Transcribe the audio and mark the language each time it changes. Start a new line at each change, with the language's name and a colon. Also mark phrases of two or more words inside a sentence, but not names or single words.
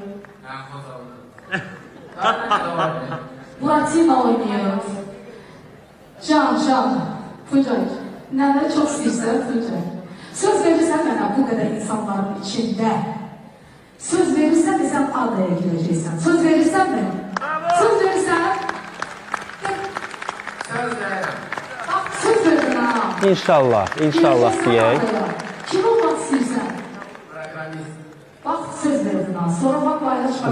Turkish: Buratino oynuyor. Can, Tuncay.
Azerbaijani: Nələri çok istəyirsən, Tuncay. Söz verirsən mənə
Turkish: bu kadar insanların içinde.
Azerbaijani: Söz verirsən de sen adaya girəcəksən. Söz verirsən mi? Söz verirsən. Söz verirəm.
Turkish: Bak söz verdin ha.
Azerbaijani: İnşallah deyək. Kim olmaq istəyirsən?
Turkish: Bak söz verdin ha. Sonra bak paylaşma.